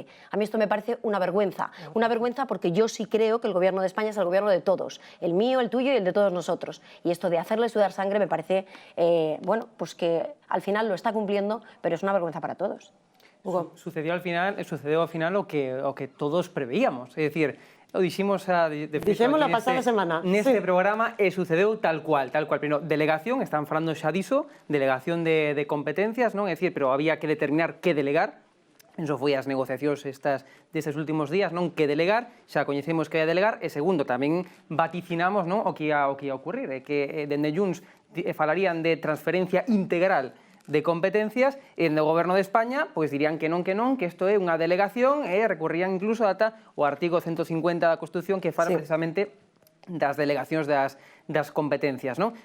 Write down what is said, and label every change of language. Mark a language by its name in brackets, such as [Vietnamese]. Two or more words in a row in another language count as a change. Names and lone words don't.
[Spanish] A mí esto me parece una vergüenza porque yo sí creo que el gobierno de España es el gobierno de todos, el mío, el tuyo y el de todos nosotros. Y esto de hacerle sudar sangre me parece, bueno, pues que al final lo está cumpliendo, pero es una vergüenza para todos. Hugo. Sucedió al final lo que todos preveíamos, es decir, lo dijimos la pasada semana. [Galician] Neste programa sucedeu tal cual. Pero delegación, están falando xa diso, delegación de competencias, non? É dicir, pero había que determinar que delegar. Eso foi as negociacións destes últimos días, non que delegar, xa coñecemos que ia delegar, e segundo, tamén vaticinamos non, o que ia ocurrir, que dende Junts falarían de transferencia integral de competencias, e no Goberno de España pois dirían que non, que isto é unha delegación, e recurrían incluso ata o artigo 150 da Constitución que fala precisamente das delegacións das competencias, non?